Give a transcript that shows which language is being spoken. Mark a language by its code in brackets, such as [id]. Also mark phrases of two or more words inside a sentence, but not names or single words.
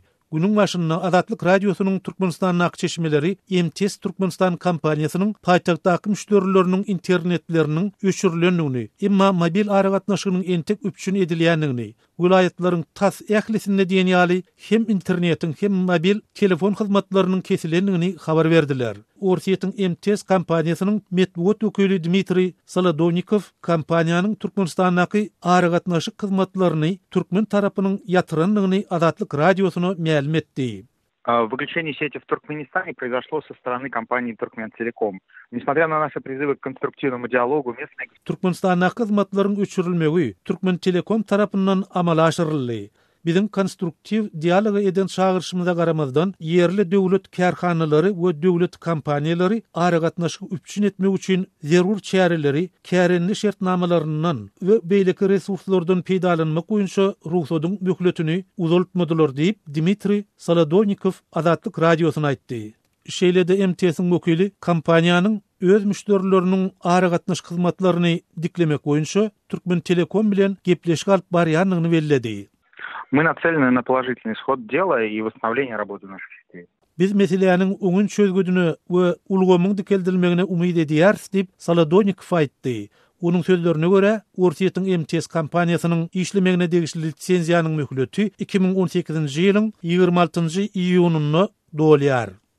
[tk] Günüň başynda Azatlyk Radiosynyň Türkmenistandaky çeşmeleri MTS Türkmenistan kompaniýasynyň paýtagtdaky müşterileriniň internetleriniň öçürilendigini, emma mobil aragatnaşygynyň entek üpçün edilýändigini, vilayetlaryň tas ählisinde diýen ýaly hem internetiň hem mobil telefon hyzmatlarynyň kesilendigini habar berdiler. Orsiýetiň MTS kompaniýasynyň medbuat wekili Dmitri Solodovnikov kompaniýanyň Türkmenistandaky aragatnaşyk hyzmatlaryny türkmen tarapynyň ýatyrandygyny Azatlyk Radiosyna ma'lum etdi. [ru] Выключение сети в Туркменистане произошло со стороны компании Туркментелеком. Несмотря на наши призывы к конструктивному диалогу, местные... [tk] Türkmenistandaky hyzmatlaryň öçürilmegi Turkmentelekom tarapyndan amala aşyryldy. Bizim konstruktiv dialoga eden çağırışymyza garamazdan yerli döwlet kärhanalary we döwlet kompaniýalary aragatnaşyk üpçün etmek üçin zerur çäreleri, kärenli şertnamalaryndan we beýleki resurslardan peýdalanmak boýunça ruhsatyň möhletini uzaltmadylar diýip Dmitri Solodovnikov Azatlyk Radiosyna aýtdy. Şeýlede MTS-iň wekili kompaniýanyň öz müşterileriniň aragatnaşyk hyzmatlaryny diklemek boýunça Turkmentelekom bilen gepleşik alyp barýanlygyny bellädi. [ru] Мы нацелены на положительный исход дела и восстановление работы наших сетей. [tk] Biz meselelerin öňün çözgüdüni we ulgamyň dikeldilmegine umyt edýäris diýip Solodovnikov aýtdy. Onuň sözlerine görä, Orsiýetiň MTS kompaniýasynyň işlemegine degişli litsenziýanyň möhleti 2018-nji ýylyň 26-njy iýununda dolýar.